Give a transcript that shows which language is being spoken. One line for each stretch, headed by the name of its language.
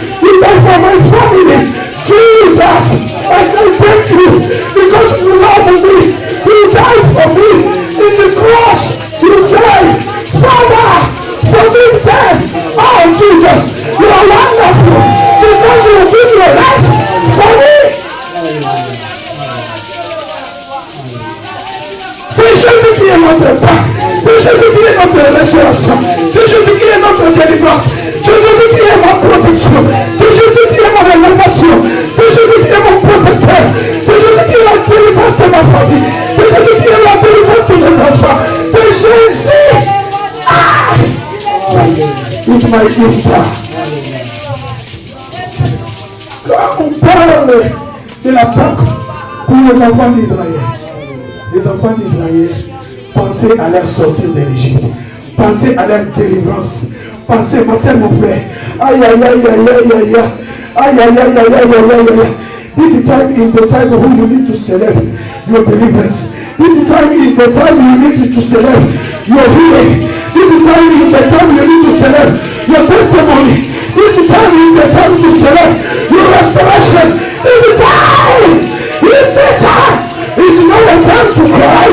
English: You died for my family. Jesus, I say thank you because you love me. You died for me in the cross. You said, Father, forgive them. Oh, Jesus, you are wonderful because you give your life for me.
French: C'est Jésus qui est notre Père. C'est Jésus qui est notre restauration. C'est Jésus qui est notre délivrance. C'est Jésus qui est ma protection. C'est Jésus qui est ma révélation. C'est Jésus qui est mon protecteur. C'est Jésus qui est la délivrance de ma famille. C'est Jésus qui est la délivrance de mes enfants. C'est Jésus. Ah!
English: It's my Easter.
French: Quand on parle de la Pâque pour les enfants d'Israël, les enfants d'Israël pensaient à leur sortir de l'Égypte, pensaient à leur délivrance, pensaient, ma soeur, mon frère, aïe aïe aïe aïe aïe aïe aïe aïe aïe aïe aïe aïe.
English: This time is the time when you need to celebrate your deliverance. This time is the time you need to celebrate your healing. This time is the time you need to celebrate your testimony. This time is the time to celebrate your restoration. This time is the time. It's not a time to cry.